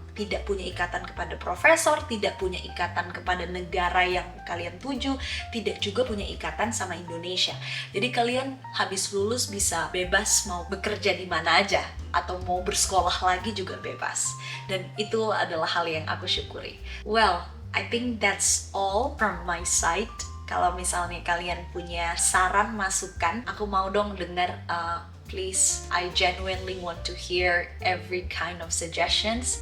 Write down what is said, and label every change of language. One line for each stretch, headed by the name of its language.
Indonesian: Tidak punya ikatan kepada profesor, tidak punya ikatan kepada negara yang kalian tuju, tidak juga punya ikatan sama Indonesia. Jadi kalian habis lulus bisa bebas mau bekerja di mana aja atau mau bersekolah lagi juga bebas. Dan itu adalah hal yang aku syukuri.
English: Well, I think that's all from my side.
Indonesian: Kalau misalnya kalian punya saran, masukan, aku mau dong dengar.
English: Please, I genuinely want to hear every kind of suggestions.